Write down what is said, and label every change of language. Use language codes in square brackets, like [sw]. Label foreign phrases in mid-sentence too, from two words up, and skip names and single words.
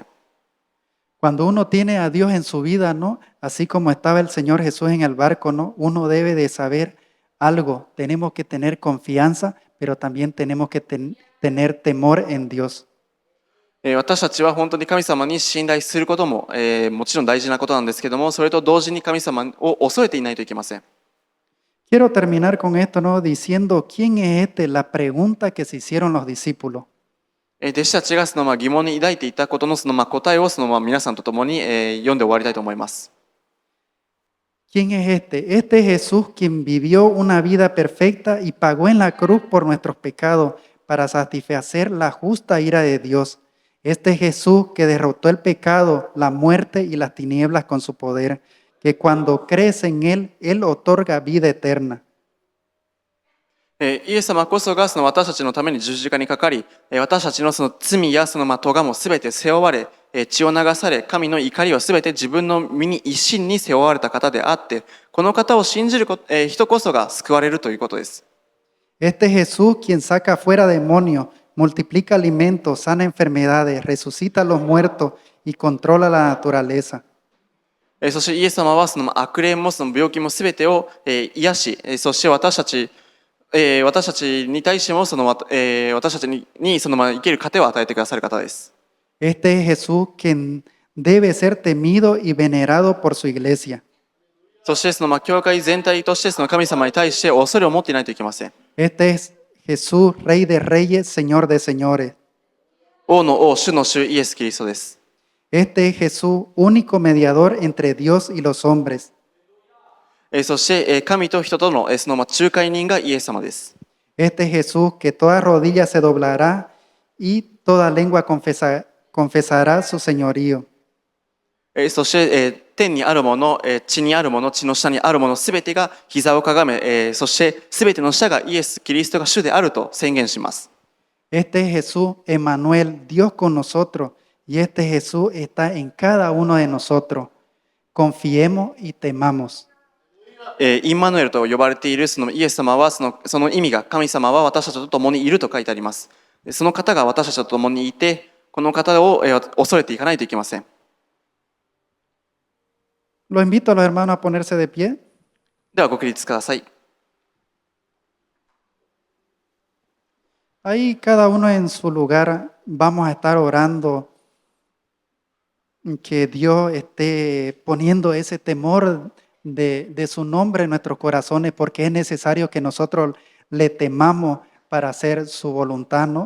[es] Cuando uno tiene a Dios en su vida, ¿no? Así como estaba el Señor Jesús en el barco, ¿no? Uno debe de saber algo. Tenemos que tener confianza, pero también tenemos que tener temor en Dios. [ja] 私たちは本当に神様に信頼することも、もちろん大事なことなんですけども、それと同時に神様を恐れていないといけません。 [es] Quiero terminar con esto, ¿no? Diciendo quién es este, la pregunta que se hicieron los discípulos. [ja] 弟子たちが疑問に抱いていたことの答えを皆さんと共に、読んで終わりたいと思います。 [es] ¿Quién es este? Este es Jesús quien vivió una vida perfecta y pagó en la cruz por nuestros pecados para satisfacer la justa ira de Dios. Este es Jesús que derrotó el pecado, la muerte y las tinieblas con su poder, que cuando crees en Él, Él otorga vida eterna. [ja] イエス様こそがその私たちのために十字架にかかり、私たちのその罪やその咎もすべて背負われ、血を流され、神の怒りをすべて自分の身に一身に背負われた方であって、この方を信じる人こそが救われるということです。 [es] Este Jesús quien saca fuera demonios, multiplica alimentos, sana enfermedades, resucita a los muertos y controla la naturaleza. [ja] そしてイエス様はその悪霊もその病気もすべてを癒し、そして私たちに対してもその私たちにその生きる糧を与えてくださる方です。 [es] Este es Jesús quien debe ser temido y venerado por su iglesia. [ja] そしてその教会全体としてその神様に対して恐れを持っていないといけません。 [es] Este es Jesús, Rey de Reyes, Señor de Señores. [ja] 王の王、主の主イエス・キリストです。 [es] Este es Jesús, único mediador entre Dios y los hombres. [ja] そして神と人とのその仲介人がイエス様です。 [es] Este es Jesús que toda rodilla se doblará y toda lengua confesará su señorío. [ja] そして天にあるもの、地にあるもの、地の下にあるものすべてが膝をかがめ、そしてすべての下がイエス・キリストが主であると宣言します。 [es] Este es Jesús, Emmanuel, Dios con nosotros, y este Jesús está en cada uno de nosotros. Confiemos y temamos. [ja] インマヌエルと呼ばれているそのイエス様はその意味が神様は私たちと共にいると書いてあります。その方が私たちと共にいて、この方を恐れていかないといけません。 [es] Los invito a los hermanos a ponerse de pie. [ja] ではご起立ください。 [es] Ahí cada uno en su lugar vamos a estar orando que Dios esté poniendo ese temor de su nombre en nuestros corazones, porque es necesario que nosotros le temamos para hacer su voluntad, ¿no?